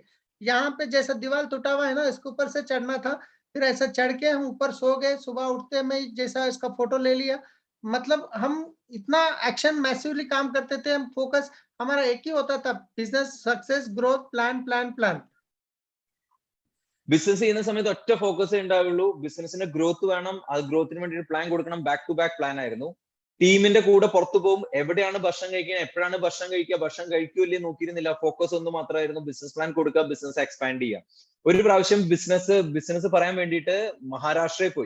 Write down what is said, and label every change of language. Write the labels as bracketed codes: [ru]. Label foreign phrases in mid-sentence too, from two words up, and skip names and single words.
[hi] यहाँ पे जैसा दीवार टूटा हुआ है ना, इसके ऊपर से चढ़ना था। फिर ऐसा चढ़ के हम ऊपर सो गए, सुबह उठते में जैसा इसका फोटो ले लिया। मतलब हम इतना [en] action massively [hi] काम करते थे, हम फोकस हमारा एक ही होता था, [en] business success growth plan plan plan. [ml] ബിസിനസ് ചെയ്യുന്ന സമയത്ത് ഒറ്റ ഫോക്കസ് ഉണ്ടാവുള്ളൂ, ബിസിനസിന്റെ ഗ്രോത്ത് വേണം, അത് ഗ്രോത്തിന് വേണ്ടി പ്ലാൻ കൊടുക്കണം. [en] back to back plan [ml] ആയിരുന്നു. ടീമിന്റെ കൂടെ പുറത്തു പോകും, എവിടെയാണ് ഭക്ഷണം കഴിക്കുക, എപ്പോഴാണ് ഭക്ഷണം കഴിക്കുക, ഭക്ഷണം കഴിക്കൂല്ലേ നോക്കിയിരുന്നില്ല, ഫോക്കസ് ഒന്ന് മാത്രമായിരുന്നു. [en] business plan [ml] കൊടുക്കുക, [en] business expand [ml] ചെയ്യുക. ഒരു പ്രാവശ്യം ബിസിനസ് പറയാൻ വേണ്ടിയിട്ട് മഹാരാഷ്ട്രയിൽ പോയി.